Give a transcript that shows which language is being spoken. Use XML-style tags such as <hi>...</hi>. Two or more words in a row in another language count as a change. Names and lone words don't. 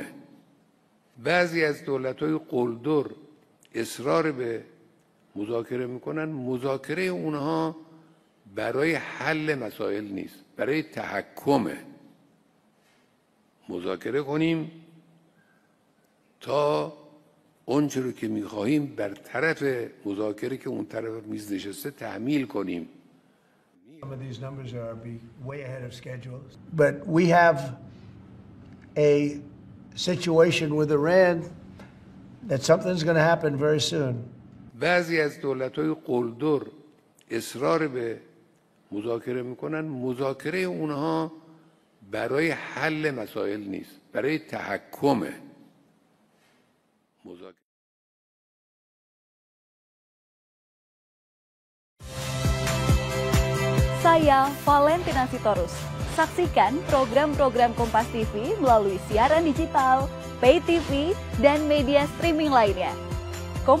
<fa>بعضی از دولت‌های قلدر اصرار به مذاکره میکنن، مذاکره اونها برای حل مسائل نیست، برای تحکمه. مذاکره کنیم تا اونچه رو که میخواهیم بر طرف مذاکره که اون طرف میز نشسته تحمیل کنیم.</fa> <en>Some of these numbers are way ahead of schedule. But we have a situation with Iran that something's going to happen very soon.</en> <fa>بعضی از دولت‌های قلدر اصرار به مذاکره میکنن، مذاکره اونها برای حل مسائل نیست، برای تحکمه.</fa> <id>Saya Valentina Sitorus. Saksikan program-program Kompas TV melalui siaran digital,</id> <en>pay TV,</en> <id>dan media streaming lainnya.</id>